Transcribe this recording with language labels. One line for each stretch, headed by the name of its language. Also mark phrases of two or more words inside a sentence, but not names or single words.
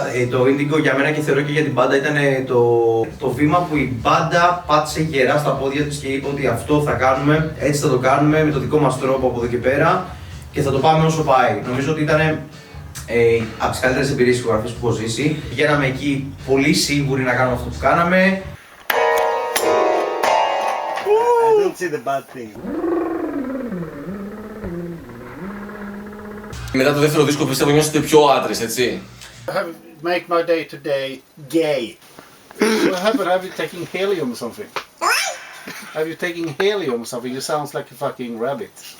Greek: Το Indigo για μένα και θεωρώ και για την μπάντα ήταν το βήμα που η μπάντα πάτησε γερά στα πόδια της και είπε ότι αυτό θα κάνουμε, έτσι θα το κάνουμε με το δικό μας τρόπο από εδώ και πέρα και θα το πάμε όσο πάει. Νομίζω ότι ήταν από τις καλύτερες εμπειρίες ηχογραφής που έχω ζήσει. Πηγαίναμε εκεί πολύ σίγουροι να κάνουμε αυτό που κάναμε.
English: I don't see the bad thing.
Greek: Μετά το δεύτερο δίσκο πιστεύω νιώσετε πιο άντρες, έτσι.
English: Make my day today gay. Have you taken helium or something? Have you taken helium or something? You sound like a fucking rabbit.